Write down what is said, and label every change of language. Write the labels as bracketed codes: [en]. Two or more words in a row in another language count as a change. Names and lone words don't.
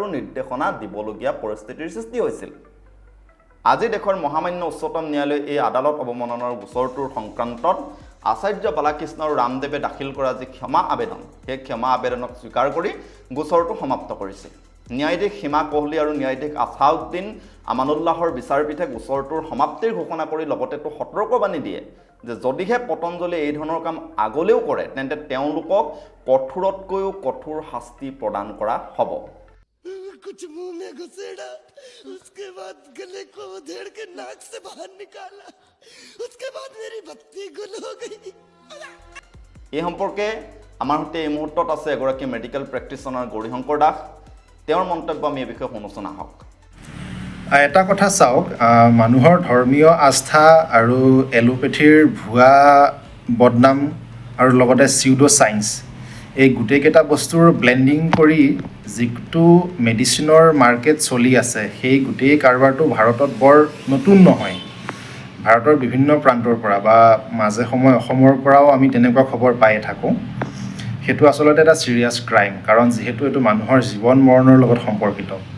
[as] নিৰ্দেশনা দিবলগীয়া পৰিস্থিতিৰ সৃষ্টি হৈছিল আজি দেশৰ মহামান্য উচ্চতম ন্যায়ালয়ে এই আদালত অৱমাননাৰ গোচৰটোৰ সংক্ৰান্তত আচাৰ্য বালাকৃষ্ণ আৰু ৰামদেৱে দাখিল কৰা যি ক্ষমা আবেদন সেই ক্ষমা আবেদনক স্বীকাৰ কৰি গোচৰটো সমাপ্ত কৰিছে ন্যায়াধীশ সীমা কোহলি আৰু ন্যায়াধীশ আছাউদ্দিন আমানুল্লাহৰ বিচাৰপীঠে গোচৰটোৰ সমাপ্তিৰ ঘোষণা কৰি লগতেতো সতৰ্কবাণী দিয়ে যে যদিহে পতঞ্জলিয়ে এই ধৰণৰ কাম আগলৈও কৰে তেন্তে তেওঁলোকক কঠোৰতকৈও কঠোৰ শাস্তি প্ৰদান কৰা হ'ব [hi] कुछ मुंह में घुसेड़ा उसके बाद गले को उधेड़ के नाक से बाहर निकाला उसके बाद मेरी बत्ती गुल हो गई [as] এই সম্পৰ্কে আমাৰ সৈতে এই মুহূৰ্তত আছে এগৰাকী [en] medical practitioner [as] গৌৰীশংকৰ দাস তেওঁৰ মন্তব্য আমি এই বিষয়ে শুনোচোন আহক এটা কথা চাওক মানুহৰ ধৰ্মীয় আস্থা আৰু এলোপেথিৰ ভুৱা বদনাম আৰু লগতে [en] pseudo science [as] এই গোটেইকেইটা বস্তুৰ ব্লেণ্ডিং কৰি যিটো মেডিচিনৰ মাৰ্কেট চলি আছে সেই গোটেই কাৰবাৰটো ভাৰতত বৰ নতুন নহয় ভাৰতৰ বিভিন্ন প্ৰান্তৰ পৰা বা মাজে সময়ে অসমৰ পৰাও আমি তেনেকুৱা খবৰ পায়ে থাকোঁ সেইটো আচলতে এটা [en] serious crime [as] কাৰণ যিহেতু এইটো মানুহৰ জীৱন মৰণৰ লগত সম্পৰ্কিত